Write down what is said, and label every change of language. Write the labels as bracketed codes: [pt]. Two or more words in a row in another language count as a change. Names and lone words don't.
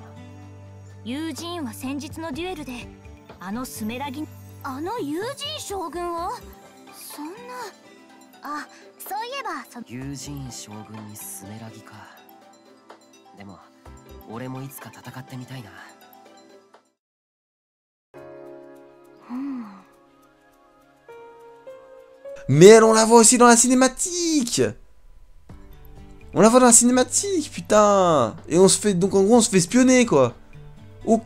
[ja] ユージーンは先日のデュエルであのスメラギ、あのユージーン将軍を。そんな。あ、そういえばユージーン将軍にスメラギか。でも俺もいつか戦ってみたいな。 [fr] Mais on la voit aussi dans la cinématique. On la voit dans la cinématique, putain. Et on se fait, donc en gros on se fait espionner quoi. Ok.